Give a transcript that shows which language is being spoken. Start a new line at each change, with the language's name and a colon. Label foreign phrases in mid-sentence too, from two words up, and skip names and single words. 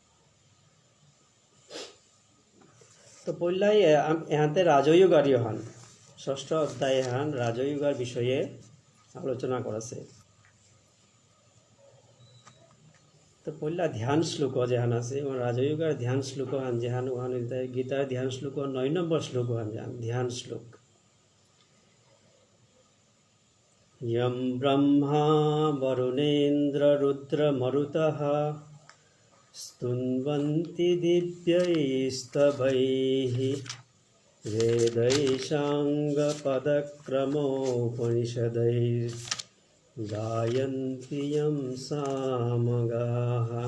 Bishnupriya: তো পইলাই এহাতে রাজয়োগার ইহান ষষ্ঠ অধ্যায় এহান রাজয়োগার বিষয়ে আলোচনা করেছে। তো পইলা ধ্যান শ্লোক যেহান আছে রাজয়োগার ধ্যান শ্লোক হান যেহান ওহান গীতার ধ্যান শ্লোক 9 নম্বর শ্লোক হান যেহান ধ্যান শ্লোক।
Sanskrit: यं ब्रह्मा वरुणेन्द्र रुद्र मरुतः स्तुन्वन्ति दिव्यैस्तवैः वेदैशाङ्गपदक्रमोपनिषदैर्गायन्ति यं सामगाः